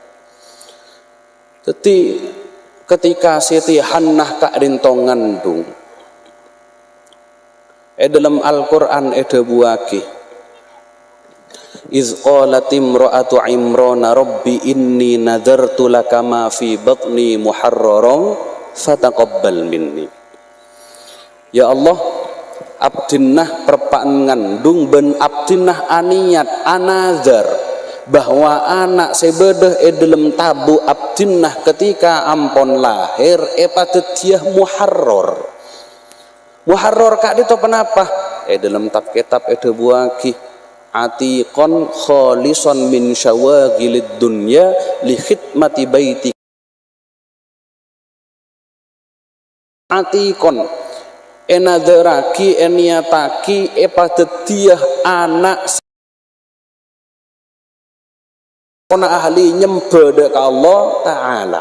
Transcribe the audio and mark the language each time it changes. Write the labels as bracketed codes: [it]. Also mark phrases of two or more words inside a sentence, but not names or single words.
[mad] Jadi ketika Siti Hannah kak dinto ngandung, dalam Al-Quran buaki [ar] إذ قالت امرأة عمران رب إني نذرت لك ما في بطني محررا فتقبل مني. يا الله, [mad] abdinnah perpaan ngandung ben abdinnah aniat anazar bahwa anak sebedeh dalam tabu abdinnah ketika ampon lahir patetiah muharrar kak itu kenapa dalam tab kitab buaki [ar] عتيقا خالصا من شواغل الدنيا لخدمة بيتي. [mad] Atiqon enaderaki eniataki epatetiah anak kona ahli nyembada ke Allah Ta'ala.